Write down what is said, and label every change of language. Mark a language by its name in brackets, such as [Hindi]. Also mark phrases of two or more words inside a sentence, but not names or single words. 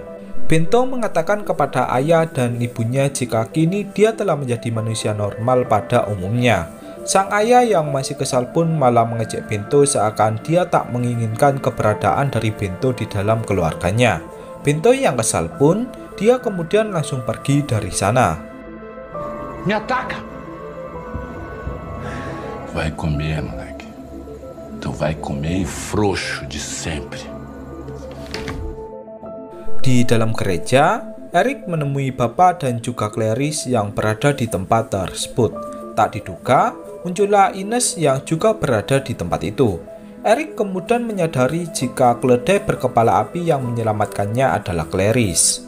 [Indonesian] Bento mengatakan kepada ayah dan ibunya jika kini dia telah menjadi manusia normal pada umumnya. Sang ayah yang masih kesal pun malah mengejek Bento seakan dia tak menginginkan keberadaan dari Bento di dalam keluarganya. Bento yang kesal pun, dia kemudian langsung pergi dari sana. [Portuguese] Me ataca! Vai comer, moleque. Tu vai comer frouxo de sempre. [Indonesian] Di dalam gereja, Eric menemui Bapak dan juga Clarice yang berada di tempat tersebut. Tak diduga, muncullah Ines yang juga berada di tempat itu. Eric kemudian menyadari jika keledai berkepala api yang menyelamatkannya adalah Clarice.